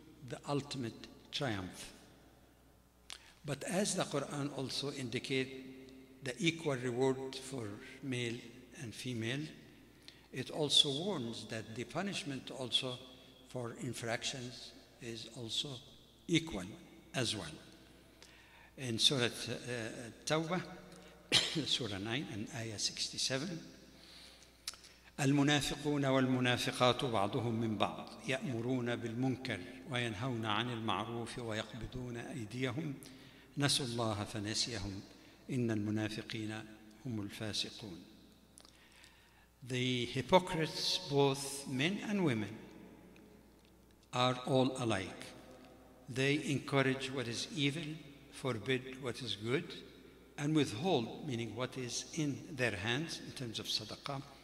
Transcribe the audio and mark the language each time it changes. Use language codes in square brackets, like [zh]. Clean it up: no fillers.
[en] the ultimate triumph. But as the Quran also indicates the equal reward for male and female, it also warns that the punishment also for infractions is also equal as well. In Surah Tawbah, Surah 9 and Ayah 67, [ar] المنافقون والمنافقات بعضهم من بعض يأمرون بالمنكر وينهون عن المعروف ويقبضون أيديهم نسوا الله فنسيهم إن المنافقين هم الفاسقون. [en] The hypocrites, both men and women, are all alike. They encourage what is evil, forbid what is good, and withhold, meaning what is in their hands in terms of sadaqah.